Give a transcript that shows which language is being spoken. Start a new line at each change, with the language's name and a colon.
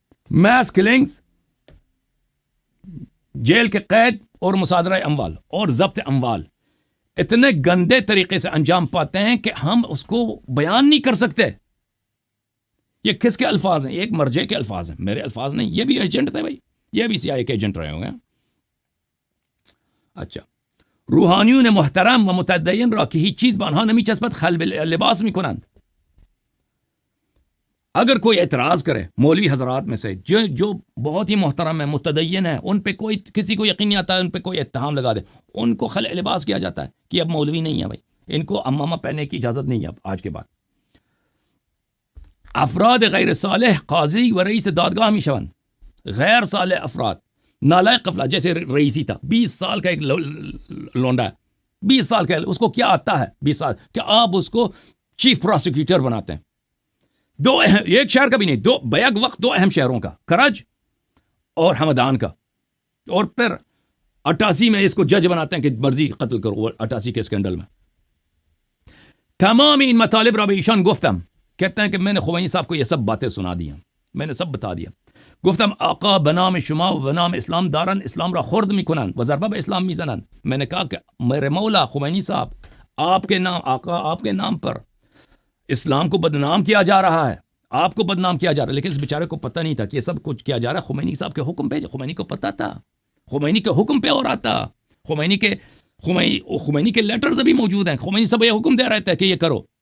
Urdu: Mass killings, jail کے قید اور مصادرہ اموال اور ضبط اموال اتنے گندے طریقے سے انجام پاتے ہیں کہ ہم اس کو بیان نہیں کر سکتے. یہ کس کے الفاظ ہیں؟ یہ ایک مرجع کے الفاظ ہیں, میرے الفاظ نہیں. یہ بھی ایجنٹ تھے بھائی, یہ بھی CIA کے ایجنٹ رہے ہوں گے.
Persian: اچھا, روحانیون محترم و متدین را که هیچ چیز به آنها نمیچسبد خلع لباس میکنند.
Urdu: اگر کوئی اعتراض کرے مولوی حضرات میں سے جو بہت ہی محترم ہے, متدین ہے, ان پہ کوئی کسی کو یقین نہیں آتا ہے, ان پہ کوئی اتہام لگا دے, ان کو خلع لباس کیا جاتا ہے کہ اب مولوی نہیں ہے بھائی, ان کو امامہ پہننے کی اجازت نہیں ہے اب آج کے بعد.
Persian: افراد غیر صالح قاضی و رئیس دادگاہ می شوند.
Urdu: غیر صالح افراد, نالائق افراد, جیسے رئیسی تھا 20 سال کا ایک لونڈا ہے, 20 سال کا, اس کو کیا آتا ہے 20 سال کہ آپ اس کو چیف پروسیکیوٹر بناتے ہیں. دو ایک شہر کا بھی نہیں, دو بیک وقت دو اہم شہروں کا, کرج اور ہمدان کا, اور پھر 88 میں اس کو جج بناتے ہیں کہ مرضی قتل کرو, 88 کے اسکینڈل میں.
Persian: تمام ان مطالب را به ایشان گفتم,
Urdu: کہتے ہیں کہ میں نے خمینی صاحب کو یہ سب باتیں سنا دی ہیں, میں نے سب بتا دیا.
Persian: گفتم آقا بنام شما و بنام اسلام دارن اسلام را خرد میکنند و ضربه به اسلام میزنند.
Urdu: میں نے کہا کہ میرے مولا خمینی صاحب آپ کے نام, آقا آپ کے نام پر اسلام کو بدنام کیا جا رہا ہے, آپ کو بدنام کیا جا رہا ہے. لیکن اس بیچارے کو پتہ نہیں تھا کہ یہ سب کچھ کیا جا رہا ہے خمینی صاحب کے حکم پہ. خمینی کو پتہ تھا, خمینی کے حکم پہ ہو رہا تھا. خمینی کے لیٹرز ابھی موجود ہیں, خمینی صاحب یہ حکم دے رہے تھے کہ یہ کرو.